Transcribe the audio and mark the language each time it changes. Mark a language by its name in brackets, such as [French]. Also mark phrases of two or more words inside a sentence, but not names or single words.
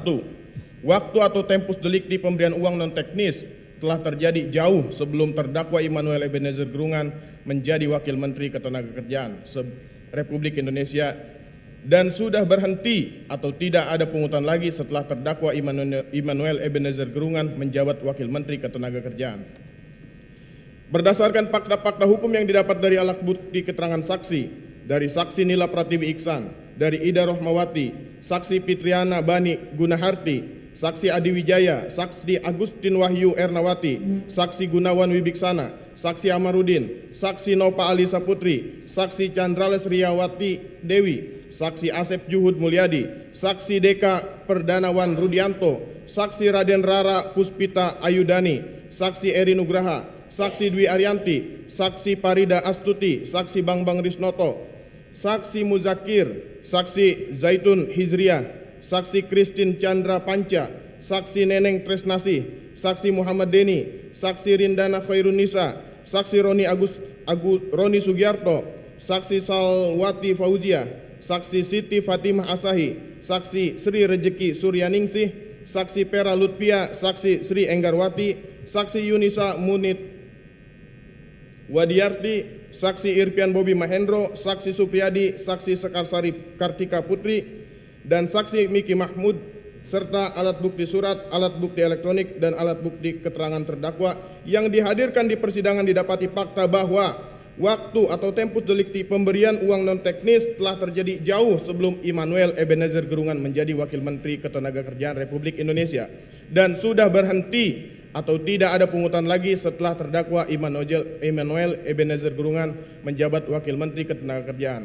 [Indonesian] Waktu atau tempus delikti pemberian uang non-teknis telah terjadi jauh sebelum terdakwa Immanuel Ebenezer Gungan menjadi Wakil Menteri Ketenagakerjaan Republik Indonesia dan sudah berhenti atau tidak ada pungutan lagi setelah terdakwa Immanuel Ebenezer Gungan menjabat Wakil Menteri Ketenagakerjaan. Berdasarkan fakta-fakta hukum yang didapat dari alat bukti keterangan saksi, dari saksi Nila Pratiwi Iksan, dari Ida Rohmawati, saksi Fitriana Bani Gunaharti, saksi Adi Wijaya, saksi Agustin Wahyu Ernawati, saksi Gunawan Wibiksana, saksi Amarudin, saksi Nopa Alisa Putri, saksi Chandrales Riyawati Dewi, saksi Asep Juhud Mulyadi, saksi Deka Perdanawan Rudianto, saksi Raden Rara Puspita Ayudani, saksi Eri Nugraha, saksi Dwi Arianti, saksi Parida Astuti, saksi Bambang Risnoto, saksi Muzakir, saksi Zaitun Hizriyah, saksi Christine Chandra Panca, saksi Neneng Tresnasi, saksi Muhammad Deni, saksi Rindana Khairunisa, saksi Roni Sugiarto, saksi Salwati Fauzia, saksi Siti Fatimah Asahi, saksi Sri Rejeki Suryaningsih, saksi Pera Lutfia, saksi Sri Enggarwati, saksi Yunisa Munit Wadiarti, saksi Irfan Bobi Mahendro, saksi Supriyadi, saksi Sekarsari Kartika Putri, dan saksi Miki Mahmud, serta alat bukti surat, alat bukti elektronik, dan alat bukti keterangan terdakwa yang dihadirkan di persidangan didapati fakta bahwa waktu atau tempus delikti pemberian uang non-teknis telah terjadi jauh sebelum Immanuel Ebenezer Gungan menjadi Wakil Menteri Ketenagakerjaan Republik Indonesia dan sudah berhenti atau tidak ada pungutan lagi setelah terdakwa Immanuel Ebenezer Gungan menjabat Wakil Menteri Ketenagakerjaan.